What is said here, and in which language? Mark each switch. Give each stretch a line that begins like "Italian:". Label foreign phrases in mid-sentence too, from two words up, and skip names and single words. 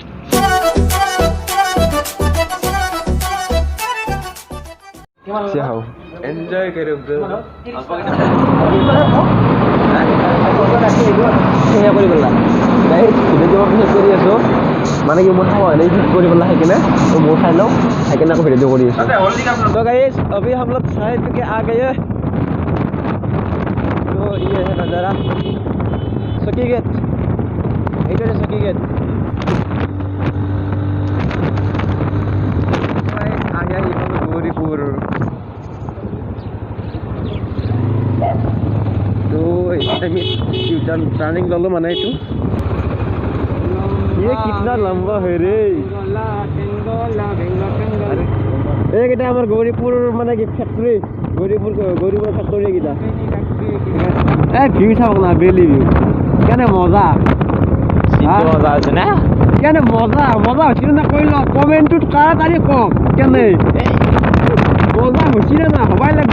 Assamese: এনজয় কৰোঁ কৰি আছোঁ, মানে কি মোৰ খাব হ'লে ঠিক কৰি পেলাই সেইকাৰণে তো মোৰ খাই লওঁ, সেইকাৰণে আকৌ ভিডিঅ' কৰি আছোঁ।
Hindi: तो गाइस अभी हम लोग साइड के आ गए, तो ये है नज़ारा सकीगेट, इधर है सकीगेट। आ गया ये गौरीपुर। तो टर्निंग लो माना तो ये कितना लंबा है रे।
Assamese: এইকেইটা আমাৰ গৌৰীপুৰ মানে কি ফেক্টৰী, গৌৰীপুৰ ফেক্টৰী কেইটা ভিউ চাওক না,
English: valley view
Assamese: কেনে মজা, মজা আছে না, কেনে মজা হৈছিল না, কৈ ল কমেণ্টটোত তাড়াতাড়ি কওক কেনে মজা হৈছিল না, হবাই লাগিব।